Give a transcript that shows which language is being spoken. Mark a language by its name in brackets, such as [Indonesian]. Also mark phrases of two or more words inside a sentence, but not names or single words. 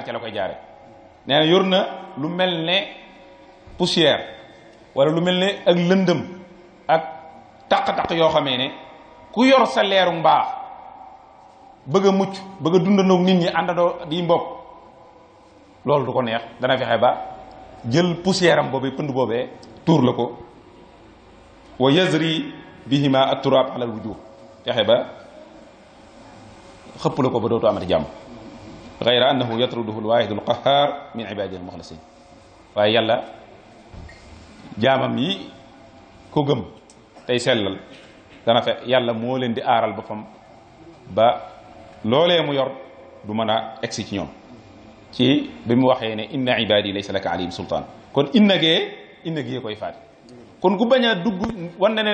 [Wolof] ca la koy jaare nee na yor na lu mel ne poussière wala lu mel ne ak lëndëm ak taq-taq yoo xamee ne ku yor sa leeru mbaax bëgg a mucc bëgg a dundandoog nit ñi àndandoo di mbokk loolu du ko neex dana fexe ba jël poussière am boobu pënd boobee tuur la ko [Arabic] ويذري بهما التراب على الوجوه [Wolof] fexe ba xëpp la ko ba dootu amati jàmm [Arabic] غير أنه يطرده الواحد القهار من عباده المخلصين [Wolof] waaye yàlla jaamam yi ko gëm tey sellal dana fe yàlla moo leen di aaral boppam ba loolee mu yor du mën a egsi ci ñoom ci bi mu waxee ne [Arabic] إن عبادي ليس لك عليهم سلطان [Wolof] kon inna gee koy faati kon ku bañ a dugg wan na